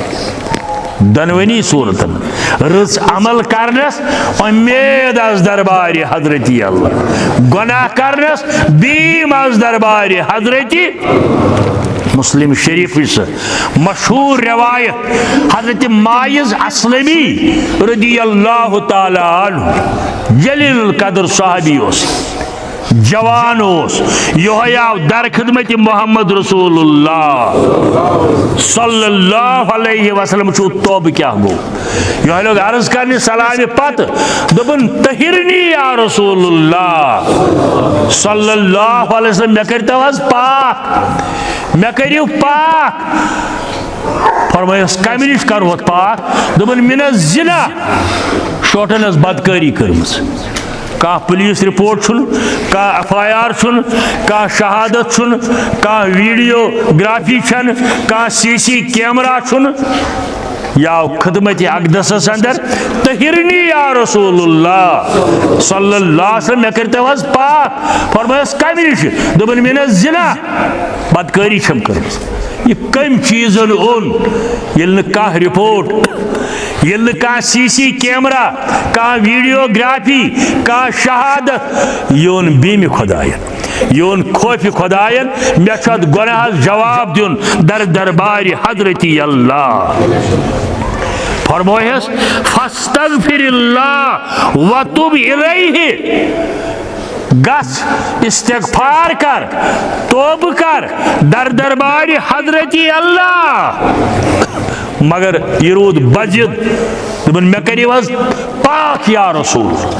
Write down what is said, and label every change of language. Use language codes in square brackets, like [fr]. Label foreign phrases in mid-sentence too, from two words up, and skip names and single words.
[ks] दनवनी सूरतन रच अमल करनस उम्मीद अस दरबार हजरत अल्लाह गुनाह करनस बीम अस दरबार हजरत मुस्लिम शरीफ मशहूर रवायत हजरत माइज असलमी रदियल्लाहु ताला अन्हु जलील कदर सहाबी जवान यह आव दर खिदमत मोहम्मद रसूलुल्लाह [ar] صلى الله عليه وسلم [ks] तोब क्या गो यह लोग अर्ज कर सलाम पत दोपन [ar] طهرني يا رسول الله صلى الله عليه وسلم [ks] मे करतो पाक मे करियो पाक फरमायस कम निश करो पाक दोपन मिन जिना शोटन बदकारी कर्मस का पुलिस रिपोर्ट का FIR का शहादत का वीडियोग्राफी का CC कैमरा या खदमत अकदस अंदर [ar] طهرني يا رسول الله صلى الله عليه وسلم [ks] मे करतो पाक फरमायस कम निश दोपन मिन जिना बदकारी छम कर्मस यह कम चीजन ओन ये कह रिपोर्ट ये कह CC कैमरा का वीडियोग्राफी का शहादत योन बीम खुदायन योन खौफ खुदायन मे गुनाह जवाब दिन दर दरबार हजरत अल्लाह फरमायस [ar] فاستغفر الله وتب إليه [ks] गस इस्तिगफार कर तौब कर दर दरबार हजरत अल्लाह मगर यह रूद बजिद दोपन मे करियो पाक या रसूल